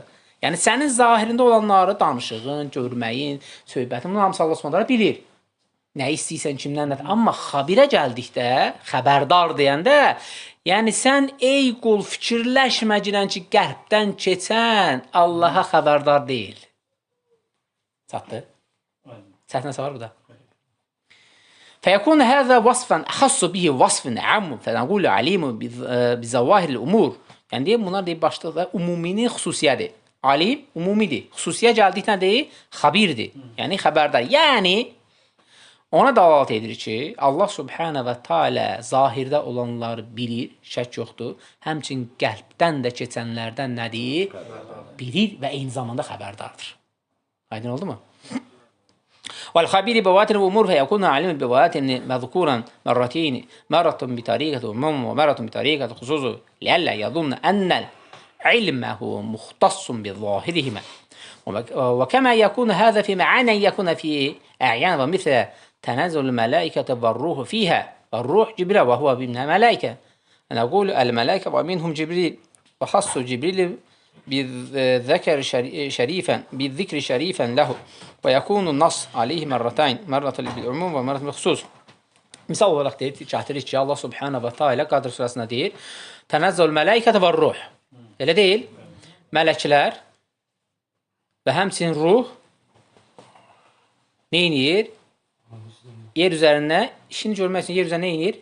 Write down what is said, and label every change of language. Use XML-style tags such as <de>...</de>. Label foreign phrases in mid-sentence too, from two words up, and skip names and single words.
<az>Yəni, sənin zahirində olanları danışığın, görməyin, söhbətin, bunu hamısı</az> <ar>الله سبحانه</ar> <az>bilir. Nə istəyirsən, kimdən nədir? Amma xabirə gəldikdə, xəbərdar deyəndə, yəni sən ey qul fikirləşməcilən ki, qəlbdən keçən Allaha xəbərdar deyil. Çatdı? Səhvən var bu da.</az> <ar>فيكون هذا وصفا أخص به وصف عام فنقول عليم بظواهر الأمور.</ar> <az>Yəni deyim, bunlar deyib başlıqda umuminin xüsusiyyədir. Alim umumidir. Xüsusiyə gəldikdə deyir, xabirdir. Yəni xəbərdar. Yəni ona dəlalət edir ki,</az> <ar>الله سبحانه وتعالى</ar> <az>zahirdə olanları bilir, şək yoxdur. Həmçinin qəlbdən də keçənlərdən nədir? Bilir və eyni zamanda xəbərdardır. Aydın oldu mu?</az> <ar>والخبير بواتر الأمور فيكون عالما بواتر مذكورا مرتين مرة بطريقة عموم ومرة بطريقة خصوص لئلا يظن أن علمه مختص بظاهرهما وكما يكون هذا في معاني يكون في أعيان ومثل تنزل الملائكة والروح فيها والروح جبريل وهو من الملائكة نقول الملائكة ومنهم جبريل وخص جبريل بالذكر شريفا له ويكون النص عليه مرتين مرة بالعموم ومرة بالخصوص.</ar> <az>Misal olaraq deyir, gətirir ki,</az> <ar>الله سبحانه وتعالى</ar> <az>Qadr surəsində deyir,</az> <ar>تنزل الملائكة والروح.</ar> <az>Elə deyil, mələklər və həmçinin ruh nə edir? Yer üzərində işini görmək üçün yer üzərində nə edir?</az>